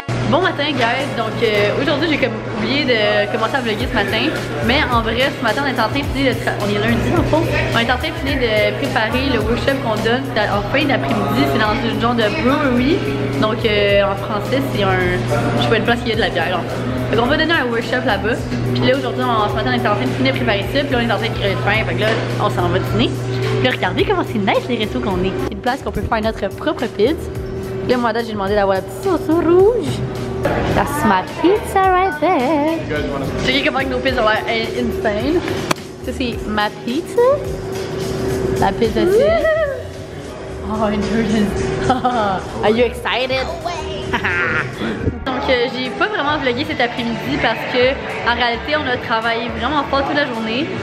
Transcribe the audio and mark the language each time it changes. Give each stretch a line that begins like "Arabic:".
French: Bon matin guys, donc aujourd'hui j'ai comme oublié de commencer à vlogger ce matin, mais en vrai ce matin on est en train de finir on est lundi en fond, on est en train de finir de préparer le workshop qu'on donne en fin d'après-midi, c'est dans une genre de brewery, donc en français c'est je sais pas, une place qui a de la bière. Donc on va donner un workshop là-bas, puis là aujourd'hui ce matin on est en train de finir de préparer ça, puis là on est en train de créer le pain, fait que là on s'en va dîner. Puis là regardez comment c'est nice les restos qu'on est. C'est une place qu'on peut faire notre propre pizza. Là moi j'ai demandé d'avoir la petite sauce rouge.
English: That's my pizza right there.
French: Tu sais comment nos pizzas ont l'air insane. Ça c'est ma pizza. La pizza c'est. Oh Jordan.
English: Are you excited?
French: Donc j'ai pas vraiment vlogué cet après-midi parce que en réalité on a travaillé vraiment fort toute la journée.